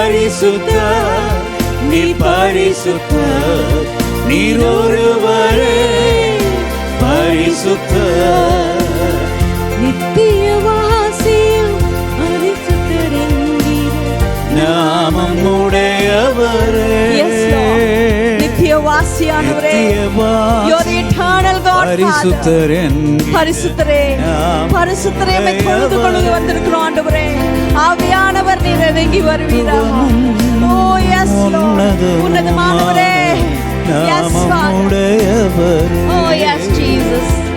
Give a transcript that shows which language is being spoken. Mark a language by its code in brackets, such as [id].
[ta] பரிசுத்தர் நீ பரிசுத்தர், நீர் ஒருவரே பரிசுத்தர். நித்திய வாசியும் பரிசுத்தர் என்கிற நாமம் உடையவரே. நித்திய வாசியானவரே, [en] you're the eternal God, [ta] பரிசுத்தர் என்கிற பரிசுத்தரே பரிசுத்தரே தொழுது கொண்டு வந்திருக்கிறோம் ஆண்டவரே. ஆவியானவர் நீர் இறங்கி வருவீராக. [en] oh yes lord, [ta] உன்னதமானவரே. [en] Yes father, oh yes Jesus.